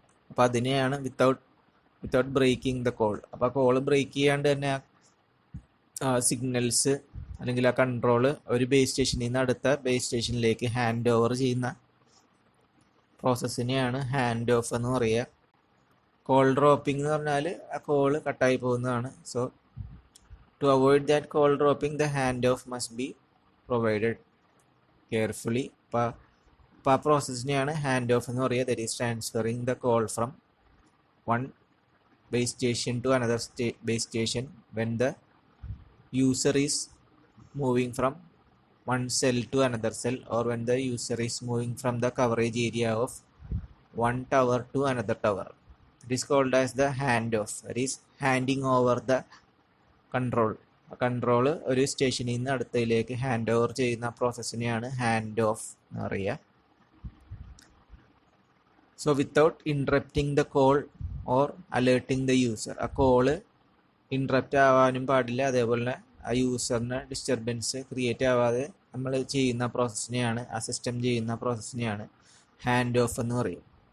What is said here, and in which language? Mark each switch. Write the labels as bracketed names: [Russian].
[Malayalam] അപ്പോൾ അതിനെയാണ് [English] Without breaking the call. [Malayalam] അപ്പോൾ ആ കോള് ബ്രേക്ക് ചെയ്യാണ്ട് തന്നെ ആ സിഗ്നൽസ് അല്ലെങ്കിൽ ആ കൺട്രോള് ഒരു ബേസ് സ്റ്റേഷനിൽ നിന്ന് അടുത്ത ബേസ് സ്റ്റേഷനിലേക്ക് ഹാൻഡ് ഓവർ ചെയ്യുന്ന പ്രോസസ്സിനെയാണ് ഹാൻഡ് ഓഫ് എന്ന് പറയുക. കോൾ ഡ്രോപ്പിംഗ് എന്ന് പറഞ്ഞാൽ ആ കോള് കട്ടായി പോകുന്നതാണ്. [English] So to avoid that call dropping the hand off must be provided carefully. [Malayalam] അപ്പോൾ ആ പ്രോസസ്സിനെയാണ് ഹാൻഡ് ഓഫ് എന്ന് പറയുക. [English] That is transferring the call from one base station to another base station when the user is moving from one cell to another cell, or when the user is moving from the coverage area of one tower to another tower. It is called as the handoff. That is handing over the control. [Malayalam] Control ഒരു സ്റ്റേഷനിൽ നിന്ന് അടുത്തതിലേക്ക് hand over ചെയ്യുന്ന പ്രോസസ്സിനെയാണ് hand of എന്ന് പറയുക. [English] So without interrupting the call or alerting the user. [Malayalam] ആ call interrupt ആവാനും പാടില്ല, അതേപോലെ ആ യൂസറിന് ഡിസ്റ്റർബൻസ് ക്രിയേറ്റ് ആവാതെ നമ്മൾ ചെയ്യുന്ന പ്രോസസ്സിനെയാണ്, ആ സിസ്റ്റം ചെയ്യുന്ന പ്രോസസ്സിനെയാണ് ഹാൻഡ് ഓഫ് എന്ന് പറയും.